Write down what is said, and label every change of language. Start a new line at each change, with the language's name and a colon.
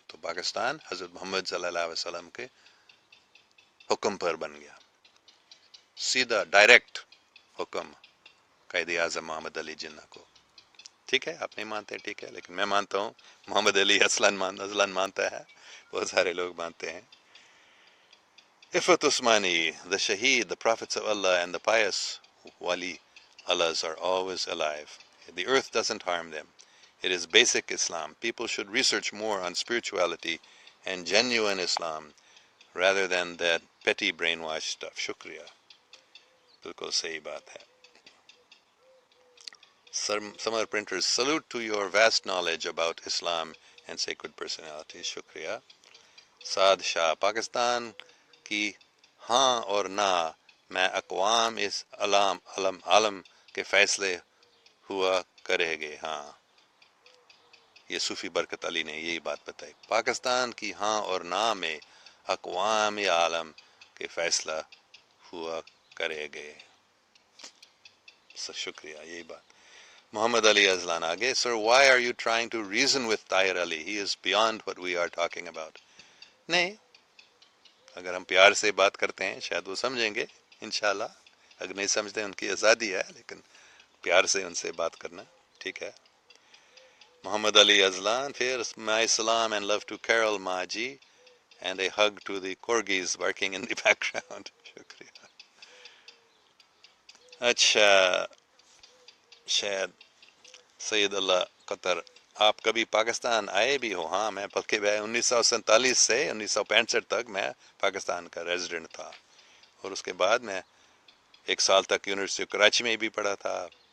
Urdu: تو پاکستان حضرت محمد صلی اللہ علیہ وسلم کے حکم پر بن گیا، سیدھا ڈائریکٹ حکم قائد اعظم محمد علی جناح کو. ٹھیک ہے، آپ نہیں مانتے ٹھیک ہے، لیکن میں مانتا ہوں. محمد علی اذلان مانتا ہے، بہت سارے لوگ مانتے ہیں.
English: Ifat Usmani, the Shaheed, the prophets of Allah, and the pious Wali Allahs are always alive. The earth doesn't harm them. It is basic Islam. People should research more on spirituality and genuine Islam rather than that petty brainwash stuff. Shukriya.
Urdu: Bilkul sahi baat hai.
English: Samar Printers, salute to your vast knowledge about Islam and sacred personalities.
Urdu: Shukriya. Saad Shah, Pakistan کی ہاں اور نہ میں اقوام اس عالم کے فیصلے ہوا کرے گے. ہاں، یہ صوفی برکت علی نے یہی بات بتائی. پاکستان کی ہاں اور نہ میں اقوام عالم کے فیصلہ ہوا کرے گے. شکریہ، یہی بات. محمد علی اذلان آگے.
English: Sir, why are you trying to reason with Tahir Ali? He is beyond what we are talking about.
Urdu: نہیں، اگر ہم پیار سے بات کرتے ہیں شاید وہ سمجھیں گے انشاءاللہ. اگر نہیں سمجھتے ان کی آزادی ہے، لیکن پیار سے ان سے بات کرنا ٹھیک ہے.
English: Muhammad Ali Azlan
Urdu: پھر
English: my salam and love to Carol Maji and a hug to the corgis barking in the background.
Urdu: شکریہ. اچھا، شاید سید اللہ قطر، آپ کبھی پاکستان آئے بھی ہو؟ ہاں، میں بلکہ 1947 سے 1965 تک میں پاکستان کا ریزیڈنٹ تھا، اور اس کے بعد میں 1 سال تک یونیورسٹی کراچی میں بھی پڑھا تھا.